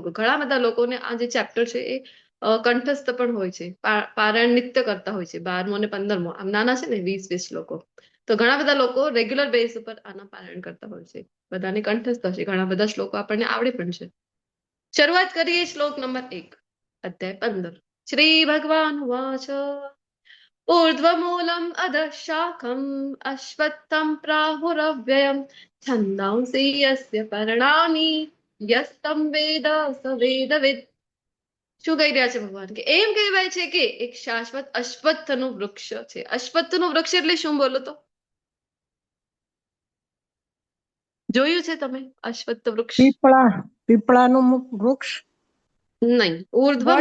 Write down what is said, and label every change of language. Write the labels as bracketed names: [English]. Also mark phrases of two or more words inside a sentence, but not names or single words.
[Gujarati] ઘણા બધા લોકોને આ જે ચેપ્ટર છે એ કંઠસ્થ પણ હોય છે, પારાયણ નિત્ય કરતા હોય છે. 12મો અને 15મો આમ નાના છે ને 20 શ્લોકો. તો ઘણા બધા લોકો રેગ્યુલર બેઝ ઉપર આના પારાયણ કરતા હોય છે. બધાને કંઠસ્થ હશે, ઘણા બધા શ્લોકો આપણને આવડે પણ છે. શરૂઆત કરીએ શ્લોક નંબર 1, અધ્યાય 15. [Sanskrit] श्री भगवान वाच ऊर्ध्वमूलम् अधः शाखम् अश्वत्थम् प्राहुरव्ययम् छन्दांसि यस्य पर्णानि यस्तं वेद स वेदवित्. [Gujarati] શું કહી રહ્યા છે ભગવાન? કે એમ કહેવાય છે કે એક શાશ્વત અશ્વત્થનું વૃક્ષ છે. અશ્વત્થનું વૃક્ષ એટલે શું બોલો તો? જોયું છે તમે અશ્વત્થ વૃક્ષ? પીપળાનું વૃક્ષ. નહીં, ઊર્ધ્વમૂલમ